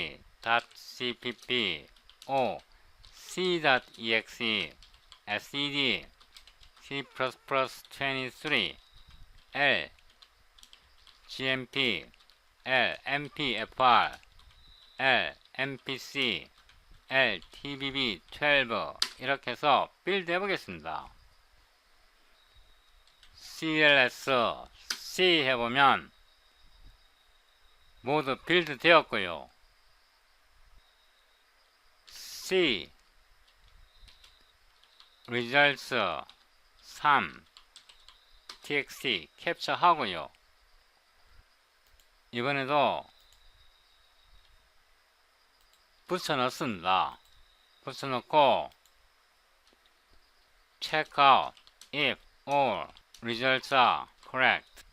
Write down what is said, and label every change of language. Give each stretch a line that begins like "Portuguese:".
English: spherry.cpp o c.exe scd C++23 L gmp L mpfr L mpc L tbb12
Korean: 이렇게 해서 빌드 해보겠습니다. cls C 해보면 모두 빌드 되었고요.
English: C results 3 txt
Korean: 캡처 하고요. 이번에도 붙여 넣습니다. 붙여 넣고
English: check out if all results are correct.